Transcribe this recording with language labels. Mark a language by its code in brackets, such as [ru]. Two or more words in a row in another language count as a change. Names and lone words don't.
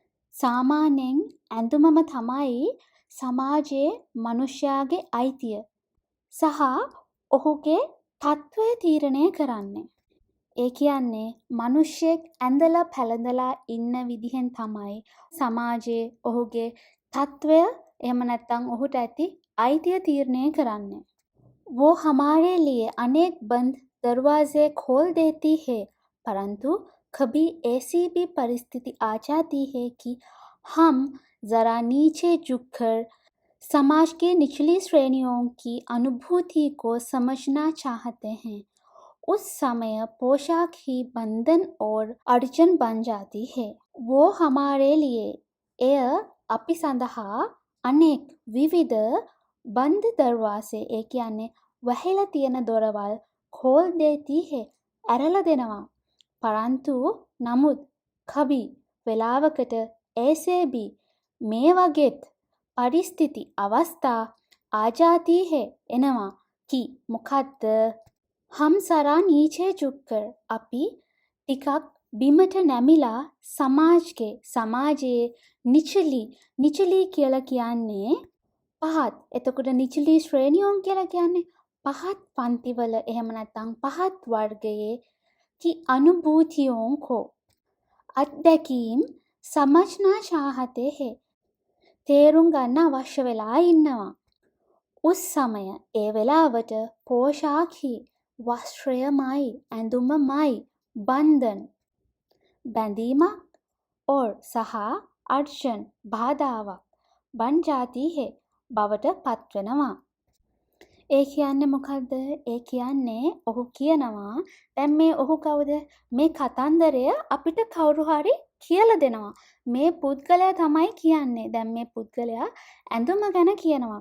[si] සාමාන්‍යයෙන් ඇඳුමම තමයි සමාජයේ මනුෂ්‍යයාගේ අයිතිය සහ ඔහුගේ තත්ත්වය තීරණය කරන්නේ. ඒ කියන්නේ මනුෂ්‍යෙක් ඇඳලා පැළඳලා ඉන්න විදිහෙන් තමයි සමාජයේ ඔහුගේ තත්ත්වය එහෙම නැත්නම් ඔහුට ඇති අයිතිය තීරණය කරන්නේ. [hi] वो हमारे लिए अनेक बंद दरवाजे खोल देती है, परंतु कभी ऐसी भी परिस्थिति आ जाती है कि हम जरा नीचे झुककर समाज के निचली श्रेणियों की अनुभूति को समझना चाहते हैं. उस समय पोशाक ही बंधन और अड़चन बन जाती है. वो हमारे लिए [si] එය අපි සඳහා අනෙක් විවිධ [hi] बंद दरवाजे [si] ඒ කියන්නේ වැහිලා තියෙන දොරවල් [hi] खोल देती है [si] ඇරලා දෙනවා. परंतु නමුත් कभी වෙලාවකට [hi] ऐसे भी [si] මේ වගේත් [hi] परिस्थिति अवस्था आ जाती है [si] එනවා कि මොකද්ද [hi] हम जरा नीचे झुककर [si] අපි ටිකක් බිමට නැමිලා සමාජයේ නිචලී කියලා කියන්නේ පහත්. එතකොට [hi] निचली श्रेणियों [si] කියලා කියන්නේ පහත් පන්තිවල එහෙම නැත්නම් පහත් වර්ගයේ [hi] की अनुभूतियों को [si] අත්දැකීම් [hi] समझना चाहते हैं [si] තේරුම් ගන්න අවශ්‍ය වෙලා ඉන්නවා. [hi] उस समय [si] ඒ වෙලාවට [hi] पोशाक ही [si] वस्त्रයමයි ඇඳුමමයි बंधन බැඳීමක් और සහ अर्चन बाधाවක් [hi] बन जाती है [si] බවට පත්වෙනවා. ඒ කියන්නේ මොකද්ද? ඒ කියන්නේ ඔහු කියනවා දැන් මේ ඔහු කවුද? මේ කතන්දරය අපිට කවුරු හරි කියලා දෙනවා. මේ පුද්ගලයා තමයි කියන්නේ. දැන් මේ පුද්ගලයා ඇඳුම ගැන කියනවා.